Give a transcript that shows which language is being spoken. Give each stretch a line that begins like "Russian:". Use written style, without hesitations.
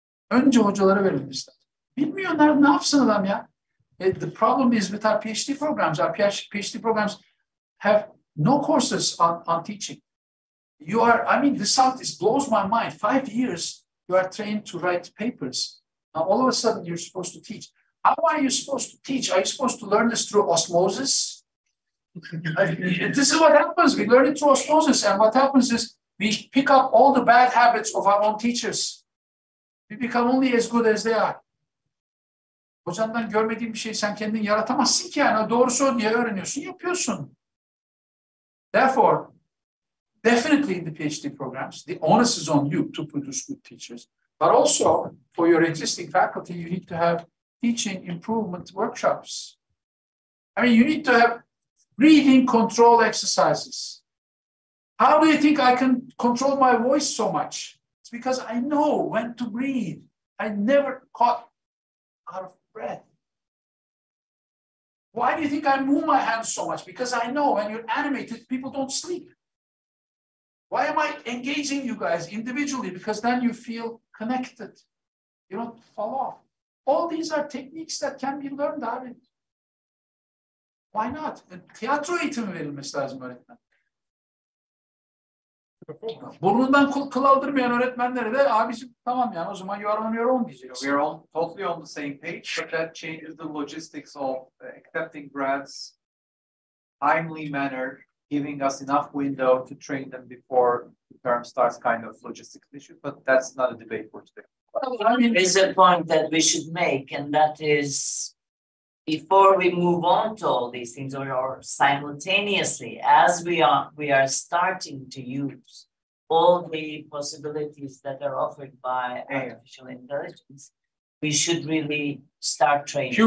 Turkish: Önce hocalara verilmesi lazım. Bilmiyorlar, ne yapsın adam ya?
English: The problem is with our PhD programs. Our PhD programs have no courses on teaching. This blows my mind. 5 years, you are trained to write papers. Now, all of a sudden, you're supposed to teach. How are you supposed to teach? Are you supposed to learn this through osmosis? This is what happens. We learn it through osmosis. And what happens is we pick up all the bad habits of our own teachers. We become only as good as they are.
Turkish: Hocandan görmediğin bir şeyi sen kendin yaratamazsın ki yani. Doğrusu diye öğreniyorsun, yapıyorsun.
English: Therefore, definitely in the PhD programs, the onus is on you to produce good teachers. But also, for your existing faculty, you need to have teaching improvement workshops. I mean, you need to have breathing control exercises. How do you think I can control my voice so much? It's because I know when to breathe. I never caught out of breath. Why do you think I move my hands so much? Because I know when you're animated, people don't sleep. Why am I engaging you guys individually? Because then you feel connected. You don't fall off. All these are techniques that can be learned out. Why not?
Turkish: Tiyatro eğitimi verilmesi lazım öğretmen. Burnundan kıl aldırmayan öğretmenlere de abicim tamam yani o zaman
English: you are on your own
Turkish: diyeceksin.
English: We are all totally on the same page, but that changes the logistics of accepting grants, timely manner, giving us enough window to train them before the term starts, kind of logistics issue, but that's not a debate for today. There's a point that we should make, and that is before we move on to all these things, or simultaneously, as we are starting to use all the possibilities that are offered by artificial intelligence, we should really start training.